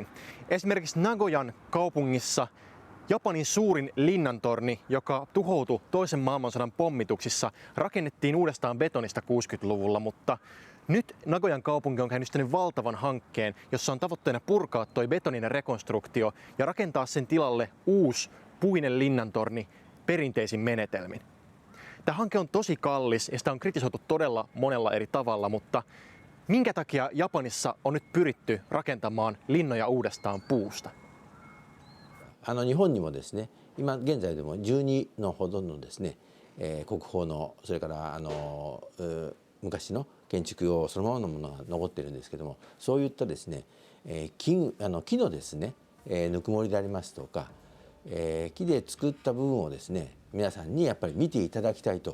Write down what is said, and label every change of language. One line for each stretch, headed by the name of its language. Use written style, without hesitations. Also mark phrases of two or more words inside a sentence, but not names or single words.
Finnish: Esimerkiksi Nagoyan kaupungissa Japanin suurin linnantorni, joka tuhoutui toisen maailmansodan pommituksissa, rakennettiin uudestaan betonista 60-luvulla, mutta nyt Nagoyan kaupunki on käynnistänyt valtavan hankkeen, jossa on tavoitteena purkaa toi betoninen rekonstruktio ja rakentaa sen tilalle uusi puinen linnantorni perinteisin menetelmin. Tämä hanke on tosi kallis ja sitä on kritisoitu todella monella eri tavalla, mutta minkä takia Japanissa on nyt pyritty rakentamaan linnoja uudestaan puusta?
Japanese: 日本にもですね今現在でも12のほどのですね、国宝のそれから昔の建築をそのままのものが残っているんですけども、そういったですね、木のですね、ぬくもりでありますとか、木で作った部分をですね皆さんにやっぱり見ていただきたいと。